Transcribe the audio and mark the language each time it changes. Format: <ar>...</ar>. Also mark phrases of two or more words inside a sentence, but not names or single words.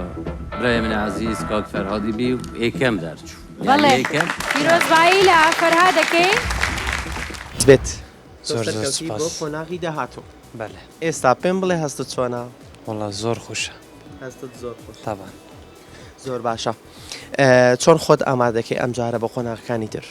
<fa>برای من عزیز کاک فرهادی بی و یکم درچو</fa> <ckb>بەڵێ پیرۆزبایی لە فەرهادەکەی بێت زۆر زۆر بۆ سپاس قۆناغی داهاتوو بەڵێ ئێستا پێم بڵێ هەستت چۆنا وڵا زۆر خۆشە هەستت زۆر خۆش تاوان زۆر باشە چۆن خۆت ئامادەکەی ئەم جارە بە قۆناغەکانی تر</ckb>